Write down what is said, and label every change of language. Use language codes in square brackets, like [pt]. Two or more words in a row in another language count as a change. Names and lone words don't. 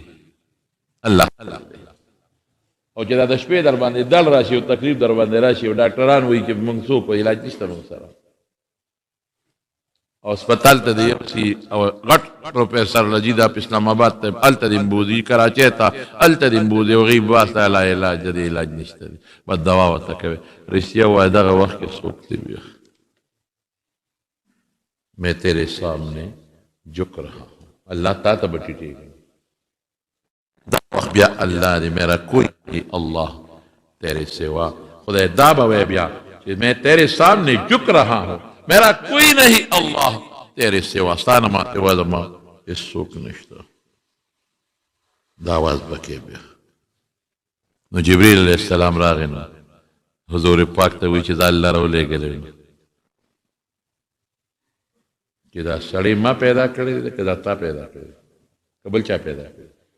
[ps] الله او چې دا د شپې در باندې دل راشي او تکلیف در باندې راشي او ډاکټران وایي چې موږ څوک علاج نشته موږ سره، او هسپتال ته د یو سی او غټ پروفیسر لجید اپ اسلام آباد ته هلته دې بوځي، کراچۍ ته هلته دې بوځي، هغوی واسطه لا علاج د علاج نشته دی، بس دوا ورته کوي. رښتیا وایه دغه وخت کې څوک دی ویښ؟ [ur] میں تیرے سامنے جھک رہا ہوں، اللہ [ps] تا ته به ټیټېږي. دا وخت بیا الله دې [ur] میرا کوئی اللہ تیرے سوا، [ps] خدای دا به وایي بیا چې [ur] میں تیرے سامنے جھک رہا ہوں، میرا کوئی نہیں اللہ تیرے سوا، [ps] ستا نه ما سوا زما هېڅوک نشته. دا آواز به کوي بیا. نو جبریل علیه السلام راغی، نو حضور پاک ته وایي چې دا الله راولېږلی چې دا سړی ما پیدا کړی دی که دا تا پیدا کړی دی که بل چا پیدا کړی؟